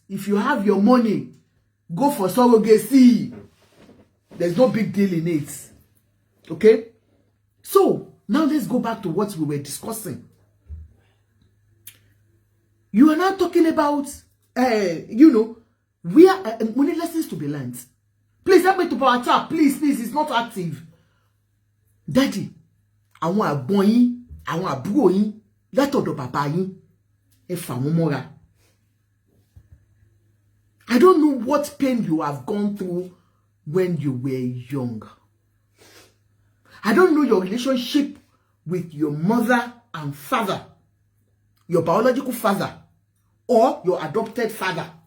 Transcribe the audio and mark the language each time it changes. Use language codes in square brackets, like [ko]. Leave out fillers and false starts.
[en] If you have your money, go for surrogacy. There's no big deal in it. Okay? So, now let's go back to what we were discussing. You are now talking about, we are only lessons to be learned. Please help me to power tap. Please, it's not active. [yo] Daddy, àwọn àgbọn yín, àwọn àbúrò yín, látọ̀dọ̀ bàbá yín, ẹ fà wọ́n mọ́ra. [en] I don't know what pain you have gone through when you were young. I don't know your relationship with your mother and father, your biological father, or your adopted father.